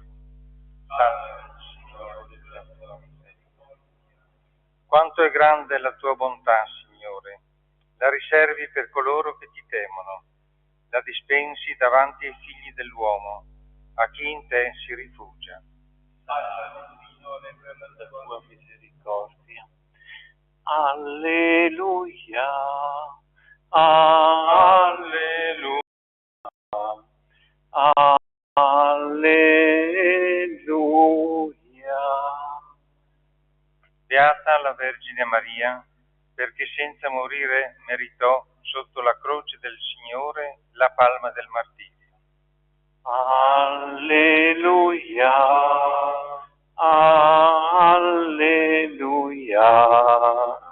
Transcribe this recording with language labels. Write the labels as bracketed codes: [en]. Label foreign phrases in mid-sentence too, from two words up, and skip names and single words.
[it] Salvami, Signore, per la tua misericordia. Quanto è grande la tua bontà, Signore. La riservi per coloro che ti temono. La dispensi davanti ai figli dell'uomo, a chi in te si rifugia. Salvami, Signore, per la tua misericordia. Alleluia. Alleluia. Alleluia. Beata la Vergine Maria, perché senza morire meritò sotto la croce del Signore la palma del martirio. Alleluia. Alleluia.